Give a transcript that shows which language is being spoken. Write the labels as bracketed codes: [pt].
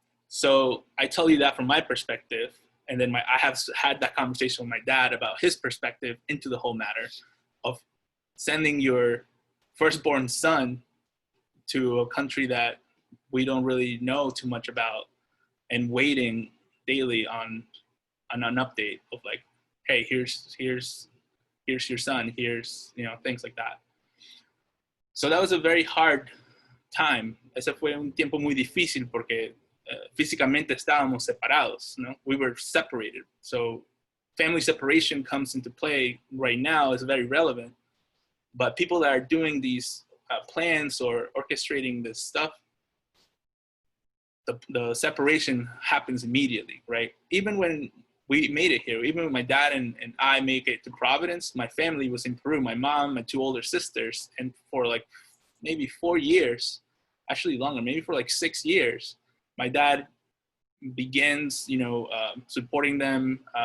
[en] So I tell you that from my perspective. And then I have had that conversation with my dad about his perspective into the whole matter of sending your firstborn son to a country that we don't really know too much about and waiting daily on an update of like, hey, here's your son, here's, things like that. So that was a very hard time. [es] Ese fue un tiempo muy difícil porque físicamente estábamos separados, ¿no? [en] We were separated. So family separation comes into play right now, is very relevant. But people that are doing these plans or orchestrating this stuff, the separation happens immediately, right? Even when we made it here, even when my dad and I make it to Providence, my family was in Peru, my mom, my two older sisters, and for like maybe 4 years, actually longer, maybe for like 6 years, my dad begins, supporting them.